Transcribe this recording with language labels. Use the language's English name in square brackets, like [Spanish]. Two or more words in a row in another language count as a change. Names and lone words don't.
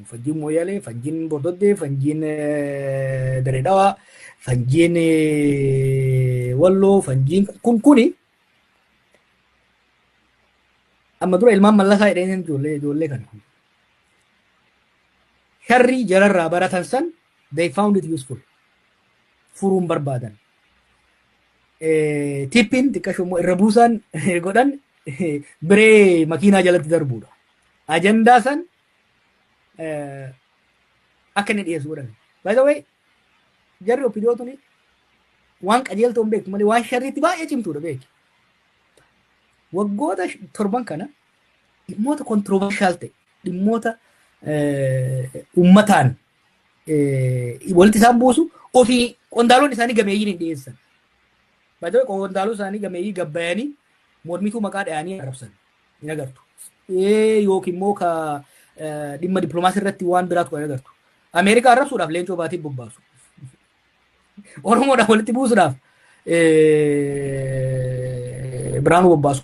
[Oromo] Fanjiin Mooyyalee, fanjiin Bordoddee, fanjiin Dirree Dhawaa, fanjiin Walloo, fanjiin kuni amma dura ilmaan mallasaa jedhanii ijoollee kana. Sharri jararraa baratan san [English] they found it useful. [Oromo] Furuun barbaadan. Tippiin xiqqashoo irra buusaan godhan biree makiinaa jalatti darbuudha. Ajandaa san akka inni dhiyeessu godhan. [English] By the way, [Oromo] jarri opidiyootuni waan qajeeltoo hin beektu malee waan sharriitti baay'ee cimtuudha beeki. Waggoota torban kana dhimmoota controversial ta'e dhimmoota uummataan walitti isaan buusu ofii qondaalonni isaanii gameeyyiin hin dhiyeessan. [English] By the way, [Oromo] qondaalonni isaanii gameeyyii gabbayanii mormituu maqaa dhayanii arrabsan hin agartu. Yookiin immoo ka dhimma dippiloomaasii irratti waan biraatu kan agartu. Ameerikaa arrabsuudhaaf leencoo baatiif bobbaasu. Oromoodhaaf walitti buusuudhaaf Biraanuu bobbaasu.